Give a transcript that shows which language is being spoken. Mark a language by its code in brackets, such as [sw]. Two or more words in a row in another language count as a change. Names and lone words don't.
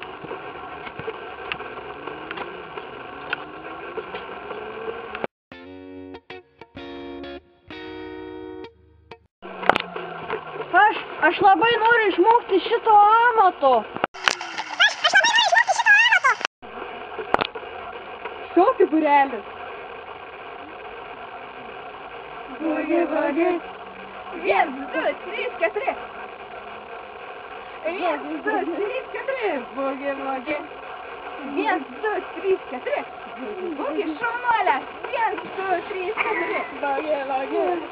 [lt] Aš labai noriu išmokti šito amato. Šokių būrelis. Bugi, bugi. 1, 2, 3, 4. 1, 2, 3, 4. Bugi, bugi. 1, 2, 3, 4. Bugi, šaunuolė. 1, 2, 3, 4. Bugi, bugi.